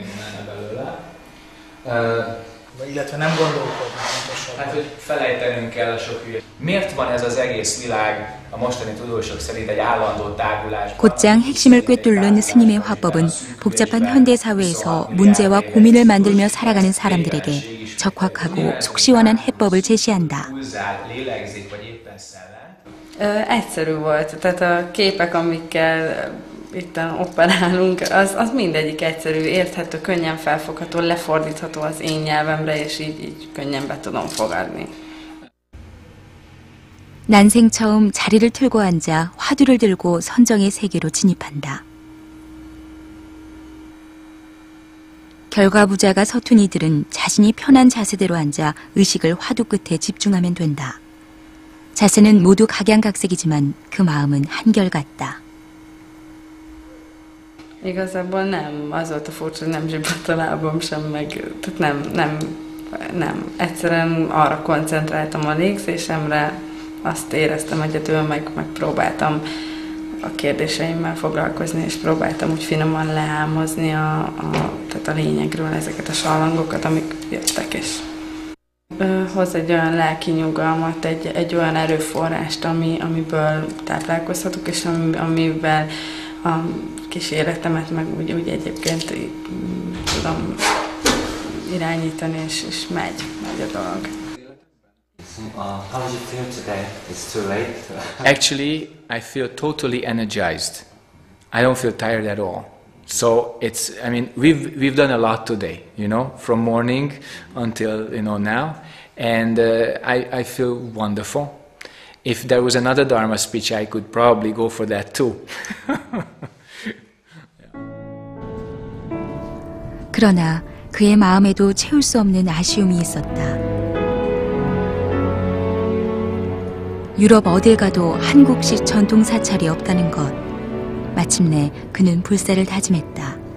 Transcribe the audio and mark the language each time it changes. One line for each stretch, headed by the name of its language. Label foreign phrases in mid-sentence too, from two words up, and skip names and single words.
Korean: 곧장 핵심을 꿰뚫는 스님의 화법은 복잡한 현대사회에서 문제와 고민을 만들며 살아가는 사람들에게 적확하고 속 시원한 해법을 제시한다.
Hungarian: egyszerű volt, tehát a képek, amikkel itt operálunk, az mindegyik egyszerű, érthető, könnyen felfogható, lefordítható az én nyelvemre, és így könnyen be tudom fogadni.
Korean: 난생 처음 자리를 틀고 앉아 화두를 들고 선정의 세계로 진입한다. 결과부자가 서툰 이들은 자신이 편한 자세대로 앉아 의식을 화두 끝에 집중하면 된다. 자세는 모두 각양각색이지만 그 마음은 한결같다.
Hungarian: Igazából nem, az volt a furcsa, hogy nem zsibbant a lábam sem, meg tehát nem. Egyszerűen arra koncentráltam a légzésemre, azt éreztem egyedül, meg próbáltam a kérdéseimmel foglalkozni, és próbáltam úgy finoman lehámozni tehát a lényegről ezeket a sallangokat, amik jöttek, és hoz egy olyan lelki nyugalmat, egy olyan erőforrást, amiből táplálkozhatok, és amivel a kis életemet meg úgy egyébként tudom irányítani, és megy a dolog.
English: How do you feel today? It's too late? Actually, I feel totally energized. I don't feel tired at all. So we've done a lot today, from morning until, now, and I feel wonderful. If there was another Dharma speech, I could probably go for that too.
Korean: 그러나 그의 마음에도 채울 수 없는 아쉬움이 있었다. 유럽 어딜 가도 한국식 전통 사찰이 없다는 것. 마침내 그는 불사를 다짐했다.